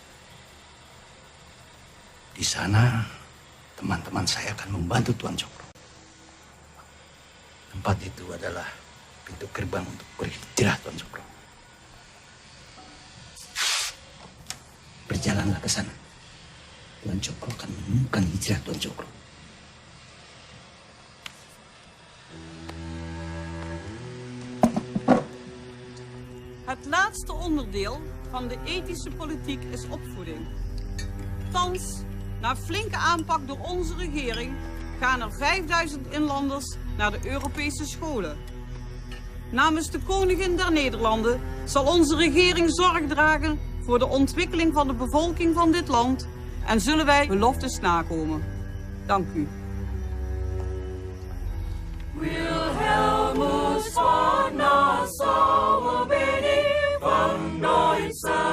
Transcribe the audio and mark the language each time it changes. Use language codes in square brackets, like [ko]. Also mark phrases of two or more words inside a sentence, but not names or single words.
[id] Di sana teman-teman saya akan membantu Tuan Cokro. Tempat itu adalah pintu gerbang untuk berhijrah Tuan Cokro. Berjalanlah ke sana. Tuan Cokro akan menemukan hijrah Tuan Cokro. [nl] Het laatste onderdeel van de ethische politiek is opvoeding. Thans, na flinke aanpak door onze regering, gaan er 5000 inlanders naar de Europese scholen. Namens de Koningin der Nederlanden zal onze regering zorg dragen voor de ontwikkeling van de bevolking van dit land en zullen wij beloftes nakomen. Dank u. Wilhelmus von Nassau bin ich von Deutschland.